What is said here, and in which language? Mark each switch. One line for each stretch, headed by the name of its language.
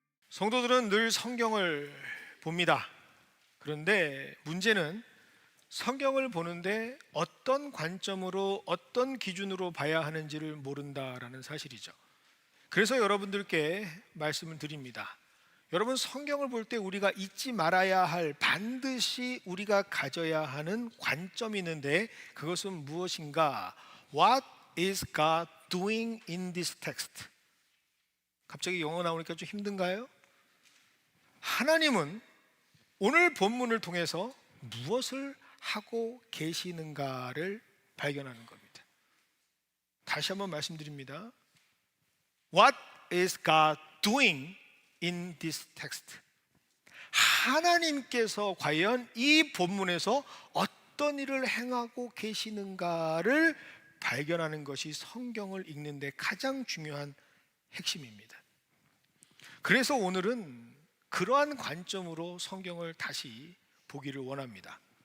Korean: 성도들은 늘 성경을 봅니다. 그런데 문제는 성경을 보는데 어떤 관점으로, 어떤 기준으로 봐야 하는지를 모른다라는 사실이죠. 그래서 여러분들께 말씀을 드립니다. 여러분, 성경을 볼 때 우리가 잊지 말아야 할, 반드시 우리가 가져야 하는 관점이 있는데, 그것은 무엇인가?
English: What is God doing in this text?
Korean: 갑자기 영어 나오니까 좀 힘든가요? 하나님은 오늘 본문을 통해서 무엇을 하고 계시는가를 발견하는 겁니다. 다시 한번 말씀드립니다.
English: What is God doing in this text?
Korean: 하나님께서 과연 이 본문에서 어떤 일을 행하고 계시는가를 발견하는 것이 성경을 읽는 데 가장 중요한 핵심입니다. 그래서 오늘은 그러한 관점으로 성경을 다시 보기를 원합니다.